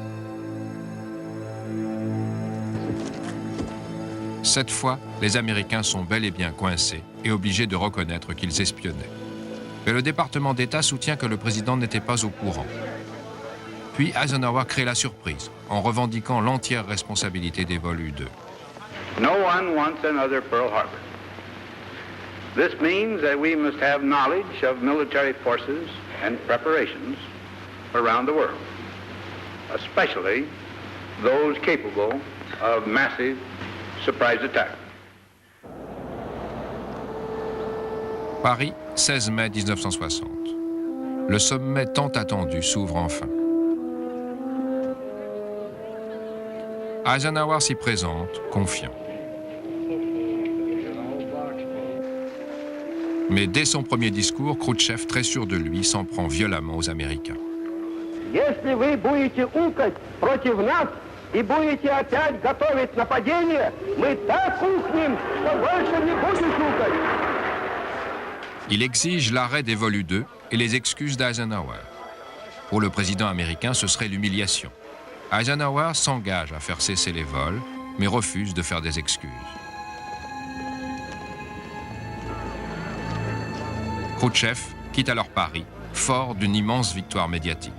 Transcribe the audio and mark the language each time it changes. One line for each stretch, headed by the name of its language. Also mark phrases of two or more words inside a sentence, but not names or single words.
French: Cette fois, les Américains sont bel et bien coincés et obligés de reconnaître qu'ils espionnaient. Mais le département d'État soutient que le président n'était pas au courant. Puis Eisenhower crée la surprise en revendiquant l'entière responsabilité des vols U-2.
English: No one wants another Pearl Harbor. This means that we must have knowledge of military forces and preparations around the world, especially those capable of massive surprise attack.
French: Paris, 16 mai 1960. Le sommet tant attendu s'ouvre enfin. Eisenhower s'y présente, confiant. Mais dès son premier discours, Khrouchtchev, très sûr de lui, s'en prend violemment aux Américains.
Russian: Если вы будете укать против нас и будете опять готовить нападение, мы так ухнем, что больше не будете укать.
French: Il exige l'arrêt des vols U-2 et les excuses d'Eisenhower. Pour le président américain, ce serait l'humiliation. Eisenhower s'engage à faire cesser les vols, mais refuse de faire des excuses. Khrouchtchev quitte alors Paris, fort d'une immense victoire médiatique.